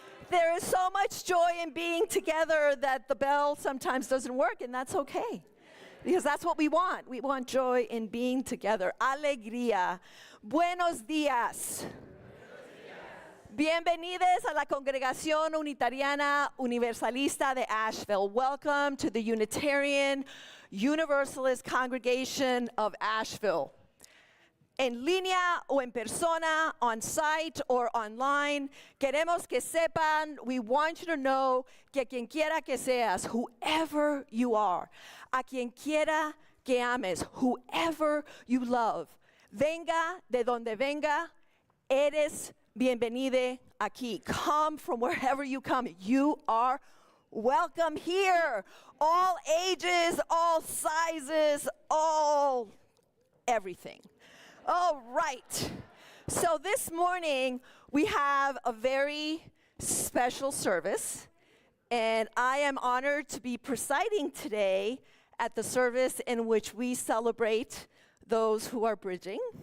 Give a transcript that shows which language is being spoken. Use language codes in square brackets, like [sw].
[en] There is so much joy in being together that the bell sometimes doesn't work, and that's okay. Because that's what we want. We want joy in being together. [es] Alegría. Buenos días. Bienvenidos a la Congregación Unitariana Universalista de Asheville. [en] Welcome to the Unitarian Universalist Congregation of Asheville. [es] En línea o en persona, [en] on site or online, [es] queremos que sepan, [en] we want you to know [es] que quien quiera que seas, [en] whoever you are, [es] a quien quiera que ames, [en] whoever you love, [es] venga de donde venga, eres bienvenido aquí. [en] Come from wherever you come. You are welcome here. All ages, all sizes, all everything. All right. So this morning we have a very special service, and I am honored to be presiding today at the service in which we celebrate those who are bridging.